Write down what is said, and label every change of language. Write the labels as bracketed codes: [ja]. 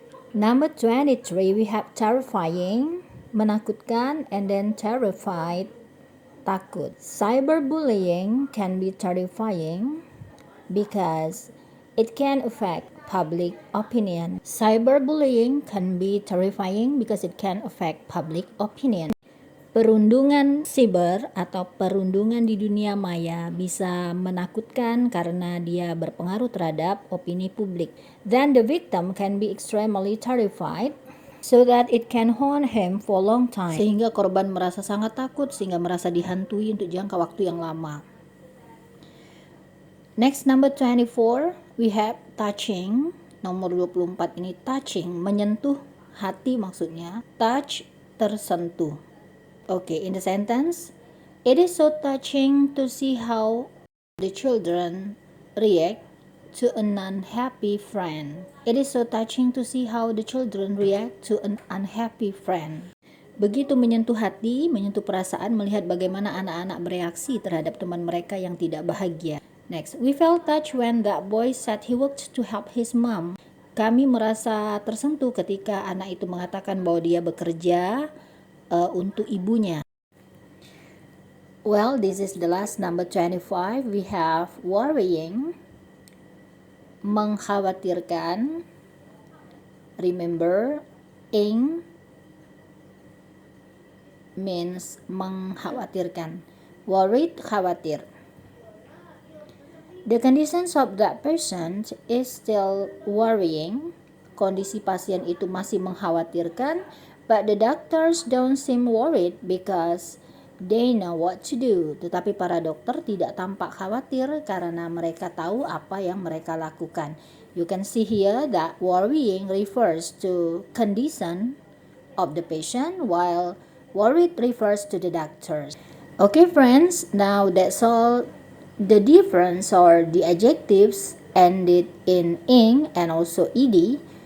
[en] Number 23, we have terrifying, menakutkan, and then terrified, takut. Cyberbullying can be terrifying because it can affect public opinion. Cyberbullying can be terrifying because it can affect public opinion. [id] Perundungan siber atau perundungan di dunia maya bisa menakutkan karena dia berpengaruh terhadap opini publik. [en] Then the victim can be extremely terrified so that it can haunt him for a long time. [id] Sehingga korban merasa sangat takut sehingga merasa dihantui untuk jangka waktu yang lama. [en] Next, number 24, we have touching. [id] Nomor 24 ini touching, menyentuh hati maksudnya. [en] Touch, tersentuh. Okay, in the sentence, it is so touching to see how the children react to an unhappy friend. It is so touching to see how the children react to an unhappy friend. [id] Begitu menyentuh hati, menyentuh perasaan, melihat bagaimana anak-anak bereaksi terhadap teman mereka yang tidak bahagia. [en] Next, we felt touched when that boy said he worked to help his mom. [id] Kami merasa tersentuh ketika anak itu mengatakan bahwa dia bekerja untuk ibunya. [en] Well, this is the last, number 25. We have worrying, mengkhawatirkan. Remember, ing means mengkhawatirkan. Worried, khawatir. The conditions of that patient is still worrying. [id] Kondisi pasien itu masih mengkhawatirkan. [en] But the doctors don't seem worried because they know what to do. [id] Tetapi para dokter tidak tampak khawatir karena mereka tahu apa yang mereka lakukan. [en] You can see here that worrying refers to condition of the patient while worried refers to the doctors. Okay friends, now that's all the difference or the adjectives ended in ing and also ed.